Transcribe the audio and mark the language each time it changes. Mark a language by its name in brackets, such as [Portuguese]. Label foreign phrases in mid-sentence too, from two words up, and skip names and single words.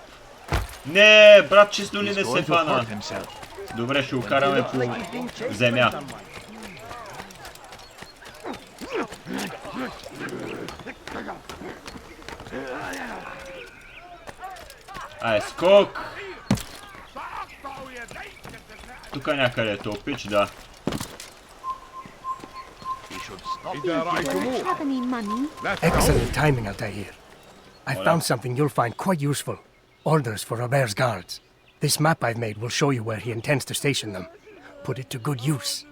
[Bulgarian] Не, брат, честно ли не се фана? Добре, ще го караме по земя. Скок! Тук някъде е топич, да. [English] Excellent timing, Altair. I found something you'll find quite useful. Orders for Robert's guards. This map I've made will show you where he intends to station them. Put it to good use.